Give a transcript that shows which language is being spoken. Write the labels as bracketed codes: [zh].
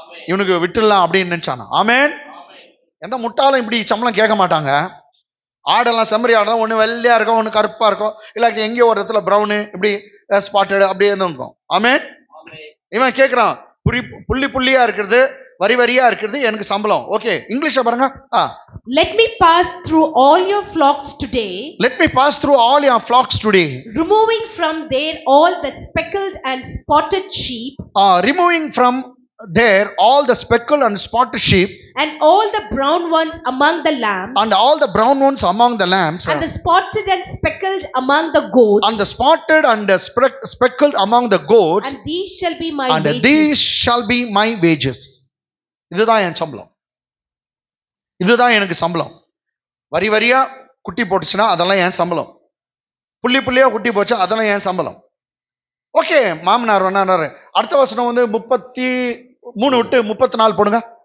[ta] இவனுக்கு விட்டுடலாம் அப்படின்னு நினைச்சானா? ஆமேன். எந்த முட்டாளும் இப்படி சம்பளம் கேட்க மாட்டாங்க. ஆடெல்லாம் செம்மறி ஆடெல்லாம் ஒன்று வெள்ளையா இருக்கும், ஒன்று கருப்பா இருக்கும், இல்லாட்டி எங்கேயோ ஒரு இடத்துல ப்ரௌனு இப்படி ஸ்பாட்டட் அப்படியே இருக்கும். ஆமேன். இவன் கேட்கிறான், புள்ளியா இருக்கிறது, வரியா இருக்கிறது எனக்கு சம்பளம். ஓகே, இங்கிலீஷ்ல பாருங்க. [en] Let me pass through all your flocks today. Let me pass through all your flocks today. Removing from there all the speckled and spotted sheep. Removing from there all the speckled and spotted sheep. And all the brown ones among the lambs. And all the brown ones among the lambs. And the spotted and speckled among the goats. And the spotted and the speckled among the goats. And these shall be my wages. And these shall be my wages. [ta] இதுதான் என் சம்பளம், இதுதான் எனக்கு சம்பளம். வரியா குட்டி போட்டுச்சுன்னா அதெல்லாம் என் சம்பளம். புள்ளியா குட்டி போச்சா அதெல்லாம் என் சம்பளம். ஓகே, மாமனார் வேணாரு. அடுத்த வசனம் 33 விட்டு 34 போடுங்க.